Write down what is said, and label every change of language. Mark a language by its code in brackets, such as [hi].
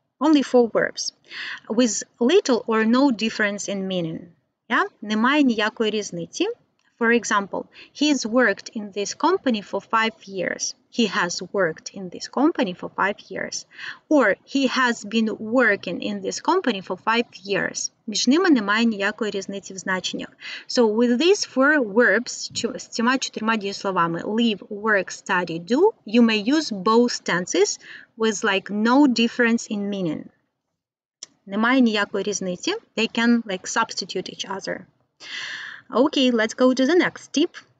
[en] Only 4 verbs with little or no difference in meaning. Yeah? [uk] Немає ніякої різниці. [en] For example, he's worked in this company for 5 years. He has worked in this company for 5 years. Or he has been working in this company for 5 years. [uk] Між ними немає ніякої різниці в значеннях. [en] So with these four verbs, [uk] з цими 4 дієсловами, [en] live, work, study, do, you may use both tenses with like no difference in meaning. [uk] Немає ніякої різниці. [en] They can like substitute each other. Okay, let's go to the next tip.